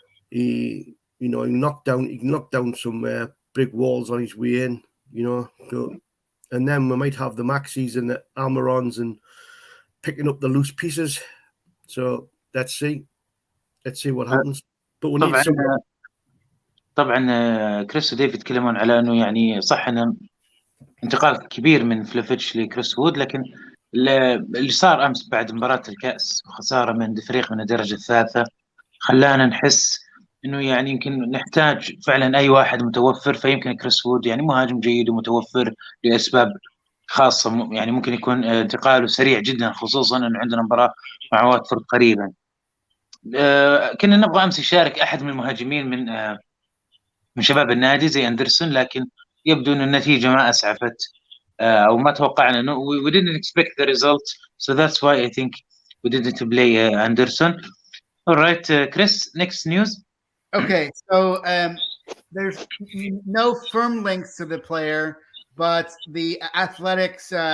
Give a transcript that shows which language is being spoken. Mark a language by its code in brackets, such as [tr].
[en] He knocked down some big walls on his way in. You know, so, and then we might have the Maxis and the Almirons and picking up the loose pieces. So let's see what happens. But we need [ar] طبعا كريس وديفيد يتكلمون على انه يعني صح انه انتقال كبير من فليفيتش لكريس وود، لكن اللي صار امس بعد مباراه الكاس وخساره من فريق من الدرجه الثالثه خلانا نحس انه يعني يمكن نحتاج فعلا اي واحد متوفر. فيمكن كريس وود يعني مهاجم جيد ومتوفر لاسباب خاصه، يعني ممكن يكون انتقاله سريع جدا، خصوصا انه عندنا مباراه مع واتفورد قريبا. كنا نبغى امس يشارك احد من المهاجمين من شباب النادي زي أندرسون، لكن يبدو أن النتيجة ما أسعفت أو ما توقعنا. [en] we didn't expect the result, so that's why I think we didn't play Anderson. All right, Chris, next news. Okay, so there's no firm links to the player, but the Athletics